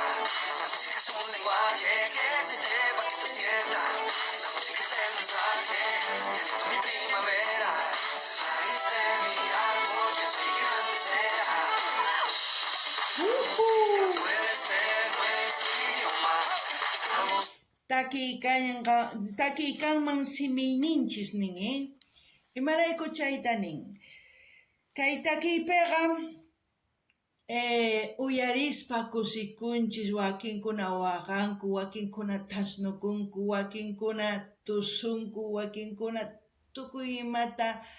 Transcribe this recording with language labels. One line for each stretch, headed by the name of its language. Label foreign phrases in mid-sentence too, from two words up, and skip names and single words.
Spanish: La música es un lenguaje que existe para que tú sientas. La música es el mensaje, de mi primavera. Raíz de mi árbol, yo soy que antes era. Puede ser nuestro idioma.
Quechua: Takiy kanman simiyninchis nin, imarayku chayta nin. Kay takiypiqa uyarispa kusikunchis, wakinkuna waqanku, wakinkuna tasnukunku, wakinkuna tusunku, wakinkuna tukuy imata